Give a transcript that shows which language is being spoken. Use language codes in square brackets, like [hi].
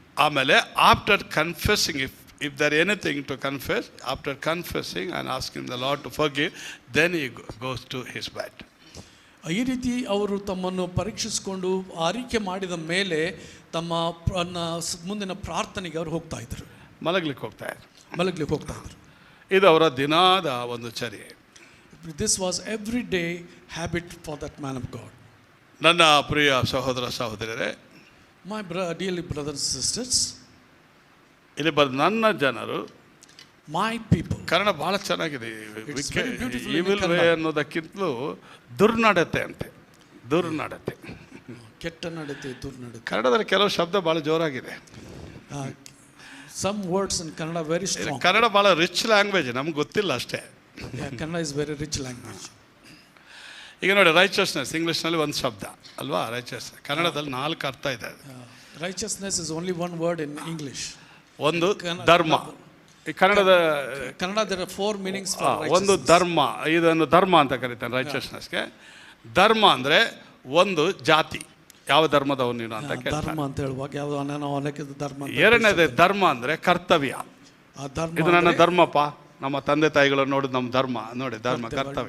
[en] ಆಮೇಲೆ after confessing, if there anything to confess, after confessing and asking the Lord to forgive, then he goes to his bed. [kn] ಈ ರೀತಿ ಅವರು ತಮ್ಮನ್ನು ಪರೀಕ್ಷಿಸಿಕೊಂಡು ಆರೈಕೆ ಮಾಡಿದ ಮೇಲೆ ತಮ್ಮ ಮುಂದಿನ ಪ್ರಾರ್ಥನೆಗೆ ಅವರು ಹೋಗ್ತಾ ಇದ್ರು, ಮಲಗ್ಲಿಕ್ಕೆ ಹೋಗ್ತಾ ಇದ್ರು. ಇದು ಅವರ ದಿನಾದ ಒಂದು ಚರ್ಯೆ. [en] This was everyday habit for that man of God. [kn] ನನ್ನ ಪ್ರಿಯ ಸಹೋದರ ಸಹೋದರಿಯರೇ, [en] My dearly brothers and sisters, [kn] ಇಲ್ಲಿ ಬಂದ ನನ್ನ ಜನರು, [en] my people. [kn] ಕನ್ನಡ ಬಹಳ ಚೆನ್ನಾಗಿದೆ. [en] very beautiful in [kn] evil way ಅನ್ನೋದಕ್ಕಿಂತಲೂ ದುರ್ನಡತೆ ಅಂತೆ, ದುರ್ನಡತೆ, ಕೆಟ್ಟ ನಡತೆ, ದುರ್ನಡತೆ. ಕನ್ನಡದಲ್ಲಿ ಕೆಲವು ಶಬ್ದ ಬಹಳ ಜೋರಾಗಿದೆ. [en] Some words in Kannada very strong. [kn] Kannada ಬಹಳ ರಿಚ್ ಲ್ಯಾಂಗ್ವೇಜ್, ನಮ್ಗೆ ಗೊತ್ತಿಲ್ಲ ಅಷ್ಟೇ. [en] Kannada is very rich language. [kn] ಈಗ ನೋಡಿ, ರೈಚಸ್ನೆಸ್ ಇಂಗ್ಲೀಷ್ನಲ್ಲಿ ಒಂದು ಶಬ್ದ ಅಲ್ವಾ, ರೈಚಸ್. ಕನ್ನಡದಲ್ಲಿ 4 ಅರ್ಥ ಇದೆ. [en] Righteousness is only one word in English. [kn] ಒಂದು ಧರ್ಮ. ಈ Kannada [en] there are 4 meanings for righteousness. [kn] ಒಂದು ಧರ್ಮ, ಇದನ್ನು ಧರ್ಮ ಅಂತ ಕರೀತಾನೆ ರೈಚಸ್ನೆಸ್ಗೆ. ಧರ್ಮ ಅಂದರೆ ಒಂದು ಜಾತಿ, ಯಾವ ಧರ್ಮದವನು ನೀನು ಅಂತ ಕೇಳ್ತಾನೆ. ಧರ್ಮ ಅಂತ ಹೇಳುವಾಗ ಯಾವುದು ಅನೇಕ ಧರ್ಮ. ಎರಡನೇದು ಧರ್ಮ ಅಂದರೆ ಕರ್ತವ್ಯ. ಇದು ನನ್ನ ಧರ್ಮಪ್ಪ, ನಮ್ಮ ತಂದೆ ತಾಯಿಗಳನ್ನು ನೋಡಿದ್ ನಮ್ಮ ಧರ್ಮ, ನೋಡಿ ಧರ್ಮ, ಕರ್ತವ್ಯ,